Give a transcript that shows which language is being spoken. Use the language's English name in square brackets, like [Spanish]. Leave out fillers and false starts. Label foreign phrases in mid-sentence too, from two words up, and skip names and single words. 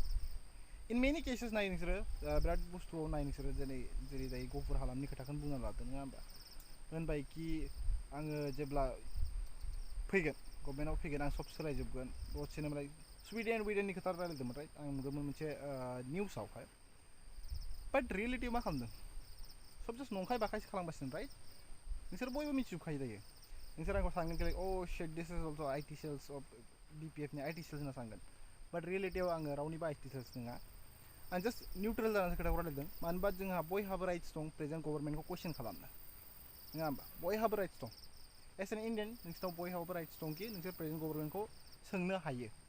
[English] in many cases [Bodo] नाय नोंसोरो बिराद बुस्थुआव नाय नोंसोरो जेरै दायो गफुर हालामनि खोथाखौनो बुंना लादों नङा होमबा होनबाय कि आङो जेब्ला फैगोन गभर्नमेन्टआव फैगोन आं सब सोलायजोबगोन दसेनो माने सुइडेननि खोथा रायलायदोंमोन राइट आं नुदोंमोन मोनसे निउसावहाय बाट रियेलिटियाव मा खालामदों सब जास्ट नंखाय बाखायसो खालामगासिनो राइट नोंसोर बयबो मिथिजोबखायो दायो नोंसोर आंखौ सानगोन कि [English] oh shit this is also IT cells of BPF [Bodo] नि [English] IT cells [Bodo] होनना सानगोन बाट रियेलिटियाव आङो रावनिबो [English] IT cells [Bodo] नङा आं जास्ट निउट्रेल जानानै खोथाखौ रायलायदों मानो होनबा जोंहा बयहाबो राइट्स दं [English] present government [Bodo] कुइसन खालामनो नङा होमबा बयहाबो राइट्स दं [English] as an Indian [Bodo] नोंसोरनाव बयहाबो राइट्स दं कि नोंसोर [English] present government [Bodo] सोंनो हायो